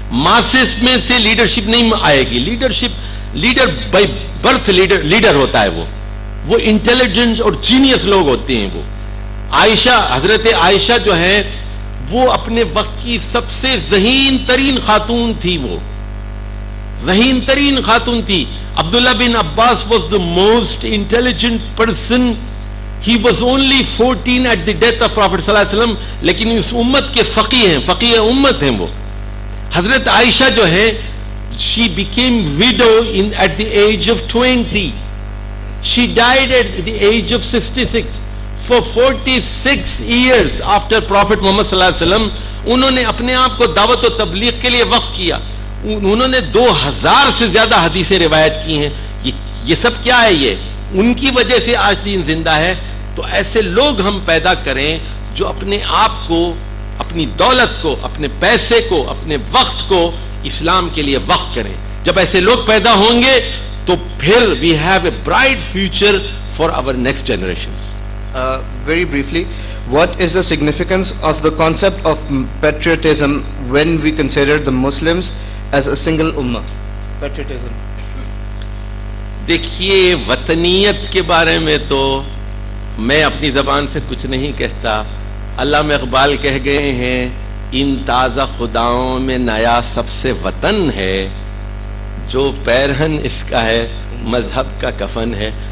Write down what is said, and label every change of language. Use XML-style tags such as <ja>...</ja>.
<ur>ماسس میں سے لیڈرشپ نہیں آئے گی. لیڈر بائی برتھ لیڈر ہوتا ہے. وہ انٹیلیجنٹ اور جینیس لوگ ہوتے ہیں. وہ حضرت عائشہ جو ہیں وہ اپنے وقت کی سب سے ذہین ترین خاتون تھی. وہ ذہین ترین خاتون تھی.</ur> <en>عبداللہ بن عباس was the most intelligent person. He was only 14 at the death of Prophet صلی اللہ علیہ وسلم.</en> <ur>لیکن اس امت کے فقیہ ہیں، فقیہ امت ہیں وہ.</ur> <en>حضرت عائشہ</en> <ur>جو ہیں</ur> <en>she became widow at the age of 20. She died at the age of 66. For 46 years after Prophet Muhammad</en> <ur>صلی اللہ علیہ وسلم انہوں نے اپنے آپ کو دعوت و تبلیغ کے لیے وقف کیا. انہوں نے 2000 سے زیادہ حدیثیں روایت کی ہیں. یہ سب کیا ہے؟ یہ ان کی وجہ سے آج دین زندہ ہے. تو ایسے لوگ ہم پیدا کریں جو اپنے آپ کو، اپنی دولت کو، اپنے پیسے کو، اپنے وقت کو اسلام کے لیے وقف کریں. جب ایسے لوگ پیدا ہوں گے تو پھر</ur> <en>we have a bright future for our next generations. Very briefly, what is the significance of the concept of patriotism when we consider the Muslims as a single ummah? Patriotism.</en> <ur>دیکھیے وطنیت کے بارے میں تو میں اپنی زبان سے کچھ نہیں کہتا. علامہ اقبال کہہ گئے ہیں ان تازہ خداؤں میں نیا سب سے وطن ہے، جو پیرہن اس کا ہے مذہب کا کفن ہے.</ur>